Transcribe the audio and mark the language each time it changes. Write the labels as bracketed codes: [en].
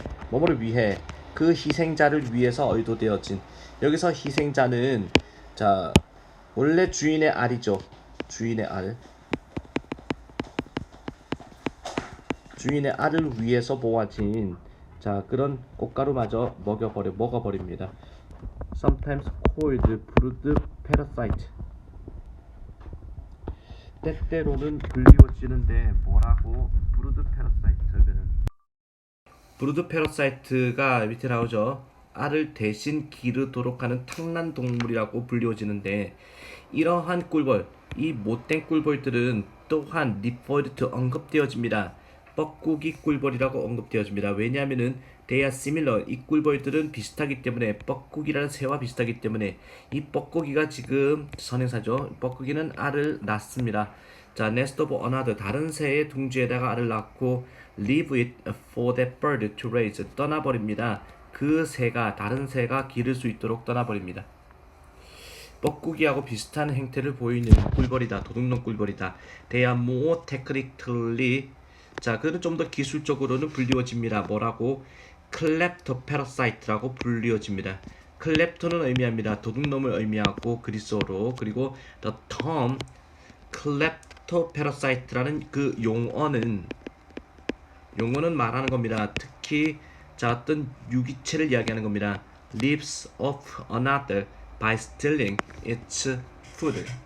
[ko] 뭐뭐를 위해 그 희생자를 위해서 의도되어진 여기서 희생자는 자 원래 주인의 알이죠. 주인의 알을 위해서 모아진 자 그런 꽃가루마저 먹어버립니다. [en] Sometimes called brood parasite. [ko] 때때로는 불리워지는데 뭐라고 브루드 패러사이트는 브루드 패러사이트가 밑에 나오죠. 알을 대신 기르도록 하는 탕난 동물이라고 불리워지는데 이러한 꿀벌, 이 못된 꿀벌들은 또한 리퍼드 언급되어집니다. 뻐꾸기 꿀벌이라고 언급되어집니다. 왜냐하면은 [en] they are similar. [ko] 이 꿀벌들은 비슷하기 때문에 뻐꾸기라는 새와 비슷하기 때문에 이 뻐꾸기가 지금 선행사죠. 뻐꾸기는 알을 낳습니다. [en] 자, nest of another [ko] 다른 새의 둥지에다가 알을 낳고 [en] leave it for that bird to raise [ko] 떠나버립니다. 그 새가 다른 새가 기를 수 있도록 떠나버립니다. 뻐꾸기하고 비슷한 행태를 보이는 꿀벌이다. 도둑놈 꿀벌이다. [en] They are more technically [ko] 자, 그는 좀 더 기술적으로는 불리워집니다. 뭐라고? 클랩토페라사이트라고 불리워집니다. 클랩토는 의미합니다. 도둑놈을 의미하고 그리스어로 그리고 [en] the term [ko] 클랩토페라사이트라는 그 용어는 말하는 겁니다. 특히 자 어떤 유기체를 이야기하는 겁니다. [en] lives of another by stealing its food.